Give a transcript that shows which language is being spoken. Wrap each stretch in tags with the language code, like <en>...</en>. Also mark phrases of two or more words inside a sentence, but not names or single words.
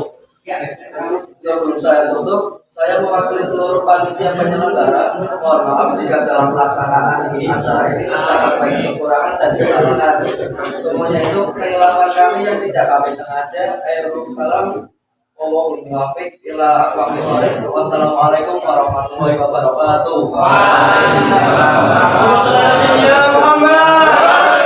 <id>Sebelum saya tutup, saya mewakili seluruh panitia penyelenggara. Mohon maaf jika dalam pelaksanaan acara ini terdapat banyak kekurangan dan kesalahan. Semuanya itu kehilangan kami yang tidak kami sengaja.</id> <ar>خير الكلام، والله الموفق إلى أقوم الطريق. والسلام عليكم ورحمة الله وبركاته. وعليكم السلام.</ar>